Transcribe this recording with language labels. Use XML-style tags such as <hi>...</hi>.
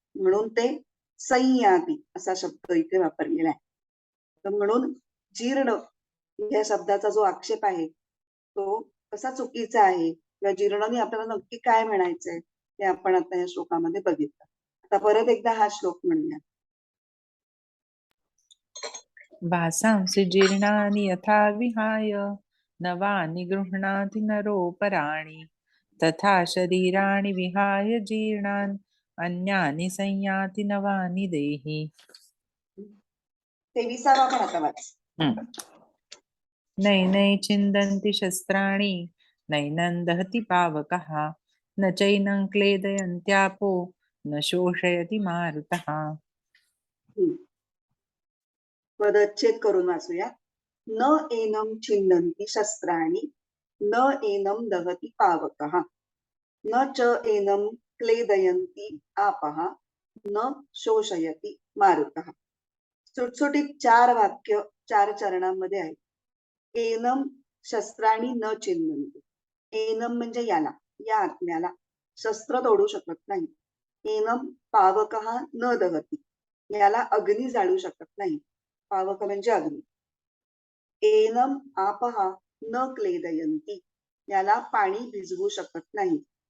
<mr>म्हणून ते संयाती असा शब्द इथे वापरलेला आहे. तर म्हणून जीर्ण या शब्दाचा जो आक्षेप आहे तो कसा चुकीचा आहे किंवा जीर्णाने आपल्याला नक्की काय म्हणायचंय ते आपण आता या श्लोकामध्ये बघितलं. आता परत एकदा हा श्लोक म्हणूया.</mr> <sa>वासांसि जीर्णानि यथा विहाय नवानि गृह्णाति नरोपराणि तथा शरीराणि विहाय जीर्णान् अन्यानि संयाति नवानि देहि.</sa> <mr>23वा पण आता वाच.</mr> <sa>नैनै छिन्दन्ति शस्त्राणि नैनं दहति पावकः न चैनं क्लेदयन्त्यापो न शोषयति मारुतः.</sa> <mr>पदच्छेद करून वाचूया.</mr> <sa>न एनं छिन्नन्ति शस्त्राणि, न एनं दहति पावकः, न च एनं क्लेदयन्ति आपः, न शोषयति मारुतः.</sa> <mr>सुटसुटीत 4 वाक्य 4 चरणांमध्ये आहे.</mr> <sa>एनं शस्त्राणि न छिन्नन्ति.</sa> <mr>एनं म्हणजे याला, या आत्म्याला शस्त्र तोडू शकत नाही.</mr> <sa>एनं पावकः न दहति.</sa> <mr>याला अग्नी जाळू शकत नाही. पावक म्हणजे अग्नी.</mr> <sa>एनं आपः न क्लेदयन्ति.</sa> <mr>याला पाणी भिजवू शकत नाही.</mr>